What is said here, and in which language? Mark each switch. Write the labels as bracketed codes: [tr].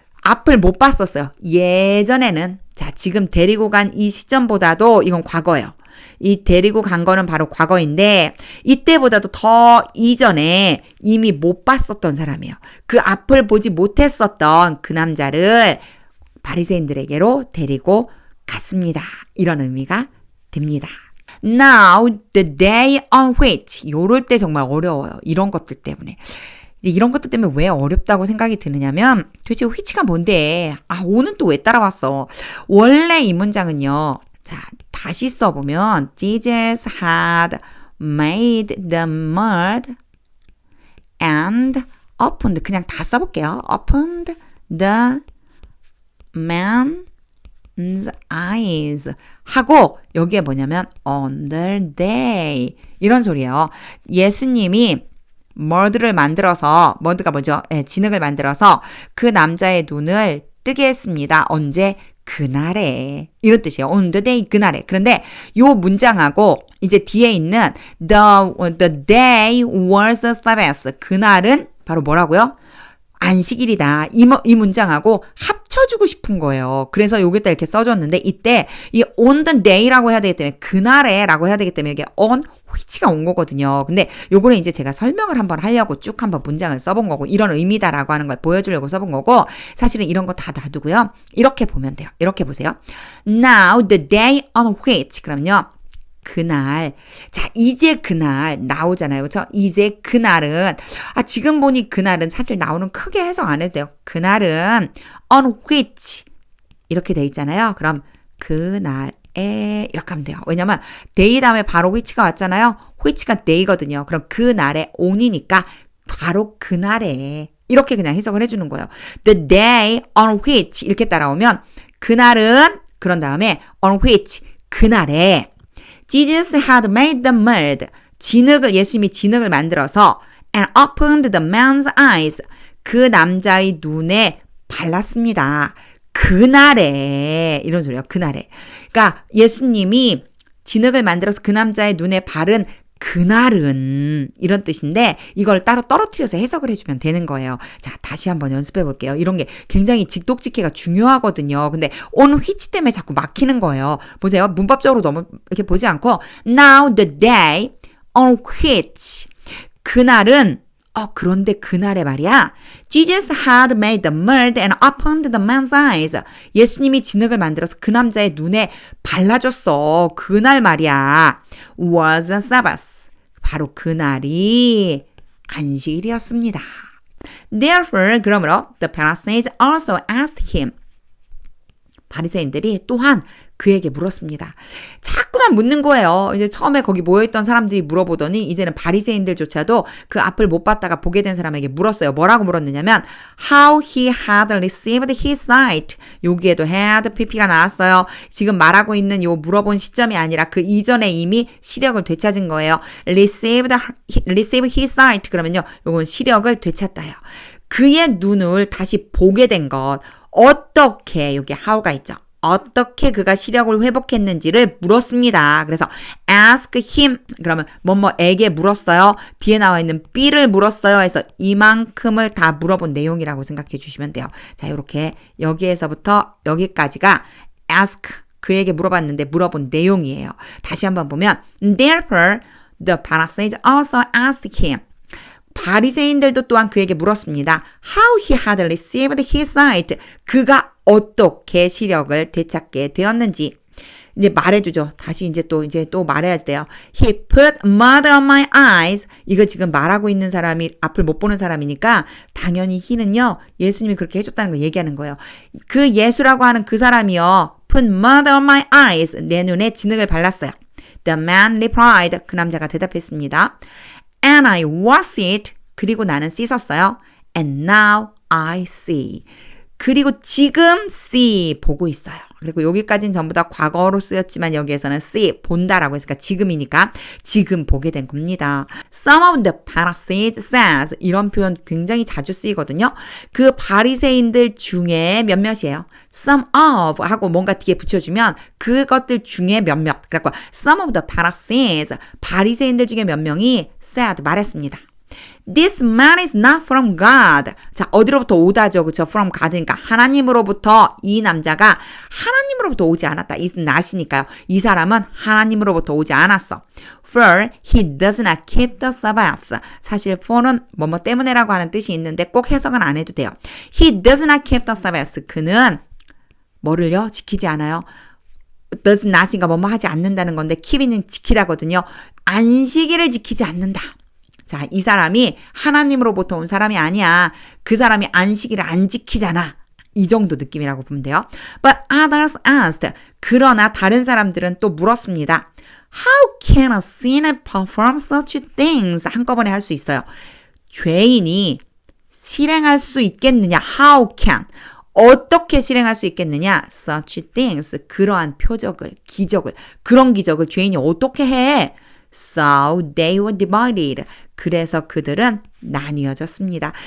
[ko] 앞을 못 봤었어요. 예전에는 자 지금 데리고 간 이 시점보다도 이건 과거예요. 이 데리고 간 거는 바로 과거인데 이때보다도 더 이전에 이미 못 봤었던 사람이에요. 그 앞을 보지 못했었던 그 남자를 바리새인들에게로 데리고 갔습니다. 이런 의미가 듭니다. [en] Now the day on which [ko] 요럴 때 정말 어려워요. 이런 것들 때문에. 이런 것들 때문에 왜 어렵다고 생각이 드느냐면 도대체 which가 뭔데? 오는 또 왜 따라왔어? 원래 이 문장은요. 자, 다시 써보면 [en] Jesus had made the mud and opened [ko] 그냥 다 써볼게요. [en] opened the man's eyes [ko] 하고 여기에 뭐냐면 [en] on the day [ko] 이런 소리예요. 예수님이 머드를 만들어서 머드가 뭐죠? 진흙을 만들어서 그 남자의 눈을 뜨게 했습니다. 언제? 그날에 이런 뜻이에요. [en] on the day [ko] 그날에. 그런데 요 문장하고 이제 뒤에 있는 [en] the day was a Sabbath [ko] 그날은 바로 뭐라고요? 안식일이다. 이 문장하고 합쳐주고 싶은 거예요. 그래서 여기다 이렇게 써줬는데 이때 이 [en] on the day [ko] 라고 해야 되기 때문에 그날에라고 해야 되기 때문에 이게 on which가 온 거거든요. 근데 요거는 이제 제가 설명을 한번 하려고 쭉 한번 문장을 써본 거고 이런 의미다라고 하는 걸 보여주려고 써본 거고 사실은 이런 거 다 놔두고요. 이렇게 보면 돼요. 이렇게 보세요. [en] Now the day on which [ko] 그럼요. 그날. 자, 이제 그날 나오잖아요. 그렇죠? 이제 그날은 지금 보니 그날은 사실 나오는 크게 해석 안 해도 돼요. 그날은 on which 이렇게 돼 있잖아요. 그럼 그날에 이렇게 하면 돼요. 왜냐면 day 다음에 바로 which가 왔잖아요. which가 day거든요. 그럼 그날에 on이니까 바로 그날에 이렇게 그냥 해석을 해주는 거예요. [en] The day on which [ko] 이렇게 따라오면 그날은 그런 다음에 [en] on which [ko] 그날에 [en] Jesus had made the mud. [ko] 예수님이 진흙을 만들어서 [en] and opened the man's eyes. [ko] 그 남자의 눈에 발랐습니다. 그날에 이런 소리예요. 그날에. 그러니까 예수님이 진흙을 만들어서 그 남자의 눈에 바른 그날은 이런 뜻인데 이걸 따로 떨어뜨려서 해석을 해주면 되는 거예요. 자, 다시 한번 연습해 볼게요. 이런 게 굉장히 직독직해가 중요하거든요. 근데 on which 때문에 자꾸 막히는 거예요. 보세요. 문법적으로 너무 이렇게 보지 않고 [en] now the day on which [ko] 그날은 그런데 그날에 말이야. [en] Jesus had made the mud and opened the man's eyes. [ko] 예수님이 진흙을 만들어서 그 남자의 눈에 발라줬어. 그날 말이야. [en] Was a Sabbath. [ko] 바로 그날이 안식일이었습니다. [en] Therefore, [ko] 그러므로 [en] the Pharisees also asked him. [ko] 바리새인들이 또한 그에게 물었습니다. 자꾸만 묻는 거예요. 이제 처음에 거기 모여있던 사람들이 물어보더니 이제는 바리새인들조차도 그 앞을 못 봤다가 보게 된 사람에게 물었어요. 뭐라고 물었느냐면 [en] How he had received his sight. [ko] 여기에도 had pp가 나왔어요. 지금 말하고 있는 요 물어본 시점이 아니라 그 이전에 이미 시력을 되찾은 거예요. [en] receive his sight. [ko] 그러면요. 요건 시력을 되찾다요. 그의 눈을 다시 보게 된 것. 어떻게 여기 how가 있죠. 어떻게 그가 시력을 회복했는지를 물었습니다. 그래서 ask him 그러면 뭐뭐에게 물었어요. 뒤에 나와 있는 B를 물었어요. 해서 이만큼을 다 물어본 내용이라고 생각해 주시면 돼요. 자, 이렇게 여기에서부터 여기까지가 ask 그에게 물어봤는데 물어본 내용이에요. 다시 한번 보면 [en] Therefore the Pharisees also asked him. [ko] 바리새인들도 또한 그에게 물었습니다. [en] How he had received his sight. [ko] 그가 어떻게 시력을 되찾게 되었는지. 이제 말해주죠. 다시 이제 또 말해야 돼요. [en] He put mud on my eyes. [ko] 이거 지금 말하고 있는 사람이 앞을 못 보는 사람이니까 당연히 he는요. 예수님이 그렇게 해줬다는 걸 얘기하는 거예요. 그 예수라고 하는 그 사람이요. [en] Put mud on my eyes. [ko] 내 눈에 진흙을 발랐어요. [en] The man replied. [ko] 그 남자가 대답했습니다. [en] And I washed it. [ko] 그리고 나는 씻었어요. [en] And now I see. [ko] 그리고 지금 [en] see [ko] 보고 있어요. 그리고 여기까지는 전부 다 과거로 쓰였지만 여기에서는 see, 본다라고 했으니까 지금이니까 지금 보게 된 겁니다. [en] Some of the Pharisees says [ko] 이런 표현 굉장히 자주 쓰이거든요. 그 바리새인들 중에 몇몇이에요. Some of 하고 뭔가 뒤에 붙여주면 그것들 중에 몇몇. 그래서 [en] some of the Pharisees [ko] 바리새인들 중에 몇 명이 said 말했습니다. [en] This man is not from God. [ko] 자, 어디로부터 오다죠. 그쵸? From God니까 하나님으로부터 이 남자가 하나님으로부터 오지 않았다. is not이니까요. 이 사람은 하나님으로부터 오지 않았어. [en] For he does not keep the Sabbath. [ko] 사실 for는 뭐뭐 때문에라고 하는 뜻이 있는데 꼭 해석은 안 해도 돼요. [en] He does not keep the Sabbath. [ko] 그는 뭐를요? 지키지 않아요. does not인가 뭐뭐 하지 않는다는 건데 keep는 지키다거든요. 안식일을 지키지 않는다. 자, 이 사람이 하나님으로부터 온 사람이 아니야. 그 사람이 안식일을 안 지키잖아. 이 정도 느낌이라고 보면 돼요. [en] But others asked. [ko] 그러나 다른 사람들은 또 물었습니다. [en] How can a sinner perform such things? [ko] 한꺼번에 할 수 있어요. 죄인이 실행할 수 있겠느냐? [en] How can? [ko] 어떻게 실행할 수 있겠느냐? [en] Such things. [ko] 그러한 표적을, 기적을. 그런 기적을 죄인이 어떻게 해? [en] So they were divided. [ko] 그래서 그들은 나뉘어졌습니다.